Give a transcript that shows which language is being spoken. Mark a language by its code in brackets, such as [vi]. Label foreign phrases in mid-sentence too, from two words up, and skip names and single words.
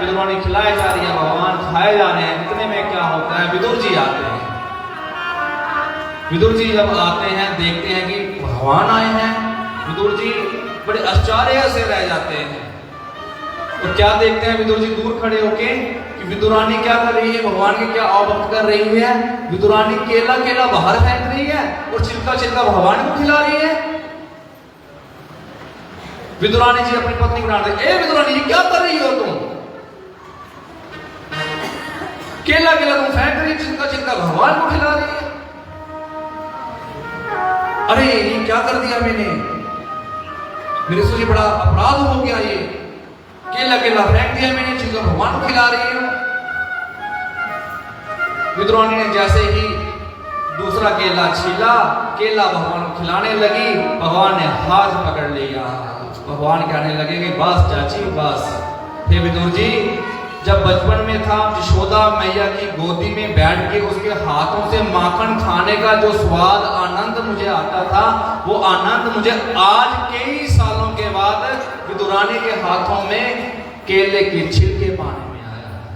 [hi] विदुरानी खिलाई जा रही है, भगवान खाए जा रहे हैं। इतने में क्या होता है, विदुर जी आते हैं। विदुर जी जब आते हैं, देखते हैं कि भगवान आए हैं, विदुर जी बड़े आश्चर्य से रह जाते हैं। तो क्या देखते हैं विदुर जी दूर खड़े होके कि विदुरानी क्या कर रही है, भगवान के क्या अवभक्त कर रही है। विदुरानी केला केला बाहर फेंक रही है और छिलका छिलका भगवान को खिला रही है। विदुरानी जी अपनी पत्नी को डांट रही, ए विदुरानी जी क्या कर रही हो तुम, केला केला तुम फेंक रही, छिलका छिलका भगवान को खिला रही है। अरे ये क्या कर दिया मैंने, मेरे से बड़ा अपराध हो गया, ये केला केला फेंक दिया मैंने, छिलका भगवान को खिला रही हूं। विदुरानी ने जैसे ही दूसरा केला छीला, केला भगवान को खिलाने लगी, भगवान ने हाथ पकड़ लिया। भगवान कहने लगे कि बस चाची बस। हे विदुर जी, जब बचपन में था, यशोदा मैया की गोदी में बैठ के उसके हाथों से माखन खाने का जो स्वाद आनंद मुझे आता था, वो आनंद मुझे आज कई सालों के बाद विदुरानी के हाथों में केले के छिलके पाने में आया।